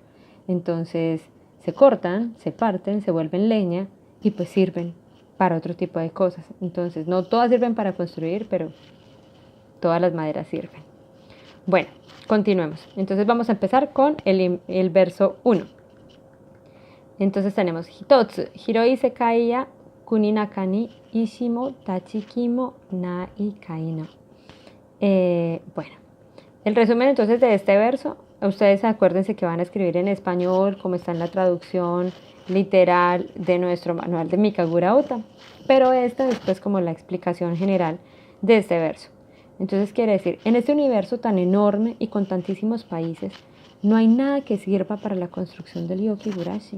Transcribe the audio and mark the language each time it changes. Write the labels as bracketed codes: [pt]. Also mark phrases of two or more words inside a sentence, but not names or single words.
[es] Entonces se cortan, se parten, se vuelven leña y pues sirven para otro tipo de cosas. Entonces no todas sirven para construir, pero todas las maderas sirven. Bueno, continuemos. Entonces vamos a empezar con el verso 1. Entonces tenemos [ja] ひとつ ひろい せかい や くに なか に いしも たちきも ない かいの. [es] Bueno, el resumen entonces de este verso, ustedes acuérdense que van a escribir en español, como está en la traducción literal de nuestro manual de Mikagura Uta, pero esta es pues como la explicación general de este verso. Entonces quiere decir, en este universo tan enorme y con tantísimos países, no hay nada que sirva para la construcción del Yoki-Gurashi.